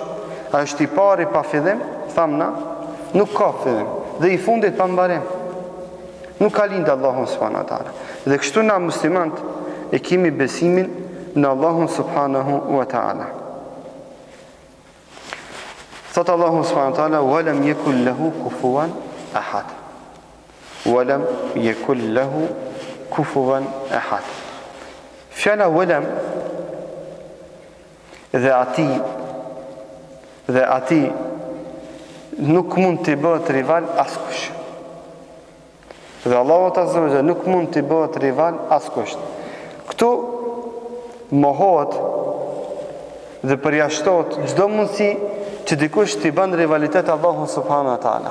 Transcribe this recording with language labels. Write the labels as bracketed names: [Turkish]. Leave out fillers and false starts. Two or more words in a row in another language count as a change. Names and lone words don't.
[Albanian] Ai është i pari pa fillim, thamna, nuk ka fillim dhe i fundit pa mbarim. Nuk ka lind Allahu [Arabic] سبحانه وتعالى. [Albanian] Dhe kështu na muslimanët e kemi besimin në Allahun subhanahu wa taala. Thotë Allahu [Arabic] سبحانه وتعالى, "ولم يكن له كفوا أحد." ولم يكن له كفوا أحد. [Albanian] Fjala walam dhe ati nuk mund të bëhet rival askush. Dhe Allahu [Arabic] عز وجل [Albanian] nuk mund të bëhet rival askush. Këtu mohohet dhe përjashtohet çdo mundësi që dikush t'i bën rivalitet Allahu [Arabic] سبحانه وتعالى.